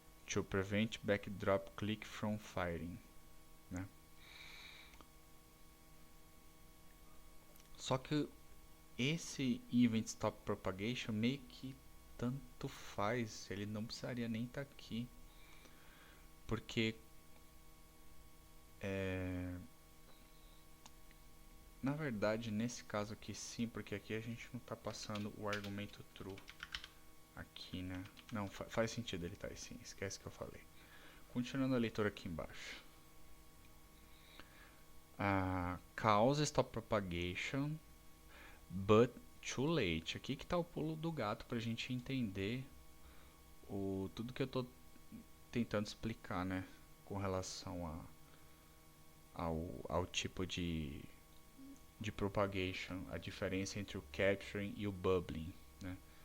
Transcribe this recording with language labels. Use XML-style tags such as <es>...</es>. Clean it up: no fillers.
<en>to prevent backdrop click from firing, né?</en> <pt>Só que esse event stop propagation meio que tanto faz, ele não precisaria nem estar aqui, porque na verdade nesse caso aqui sim, porque aqui a gente não está passando o argumento true aqui, né? Não, faz sentido ele estar aí sim, esquece que eu falei. Continuando a leitura aqui embaixo.</pt> <en>Cause stop propagation, but too late.</en> <pt>Aqui que está o pulo do gato para a gente entender tudo que eu estou tentando explicar, né? Com relação ao tipo de propagation, a diferença entre o capturing e o bubbling, né?</pt>